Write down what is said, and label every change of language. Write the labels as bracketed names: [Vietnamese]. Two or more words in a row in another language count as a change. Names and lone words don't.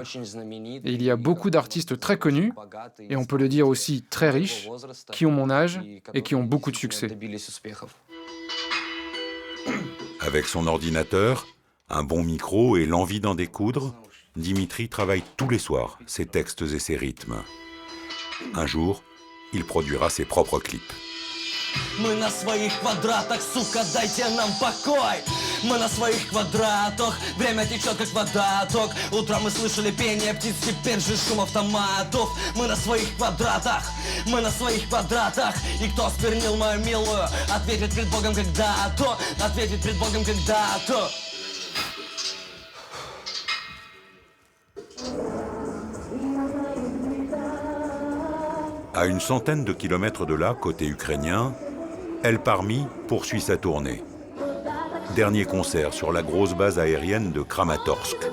[French] Et il y a beaucoup d'artistes très connus, et on peut le dire aussi très riches, qui ont mon âge et qui ont beaucoup de succès. Avec son ordinateur, un bon micro et l'envie d'en découdre, Dimitri travaille tous les soirs ses textes et ses rythmes. Un jour, il produira ses propres clips. [Russian] Мы на своих квадратах, сука, дайте нам покой. Мы на своих квадратах, время течет как водоток. Утром мы слышали пение птиц, теперь же шум автоматов. Мы на своих квадратах, мы на своих квадратах. И кто сквернил мою милую, ответит пред Богом когда-то. Ответит пред Богом когда-то. [French] À une centaine de kilomètres de là, côté ukrainien, El Parmi poursuit sa tournée. Dernier concert sur la grosse base aérienne de Kramatorsk.